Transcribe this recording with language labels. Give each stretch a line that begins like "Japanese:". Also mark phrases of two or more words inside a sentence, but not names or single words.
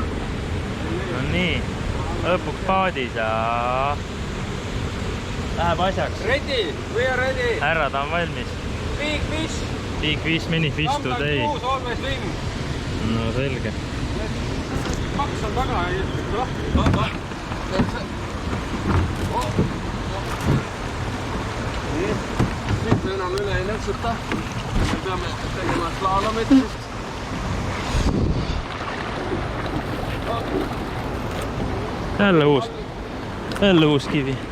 Estonian: No nii, lõpuks paadis ja läheb asjaks.
English: Ready, we are ready.
Estonian: Härrad on valmis.
English: Big fish. Big fish, mini fish today. Always win.
Estonian: No selge. Kaks on taga ja jätkub lahti. Nii, nüüd me enam üle ei nõksuta. Me peame tegema slaalomit. Jälle uus kivi.